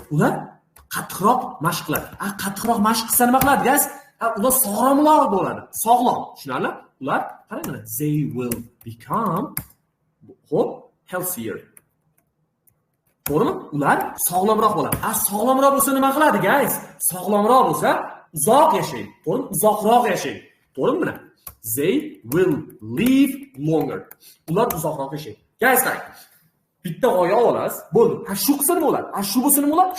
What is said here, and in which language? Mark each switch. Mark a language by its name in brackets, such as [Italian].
[Uzbek] Ular qattiqroq mashq qiladi. Ha, qattiqroq mashq qilsa nima qiladi, guys? Ha, ular sog'lomroq bo'ladi. Sog'lom. Tushunarli? Ular qarang mana, [English] they will become healthier. [Uzbek] To'g'rimi? Ular sog'lomroq bo'ladi. Ha, sog'lomroq bo'lsa nima qiladi, guys? Sog'lomroq bo'lsa uzoq yashaydi. To'g'rimi? Uzoqroq yashaydi. To'g'rimi mana? [English] They will live longer. [Uzbek] Ular uzoqroq yashaydi. Guys, qarang. Bitta g'oya olasiz, bo'ldi. Ha, shu qilsa nima bo'ladi? Ha, shu bo'lsa nima bo'ladi?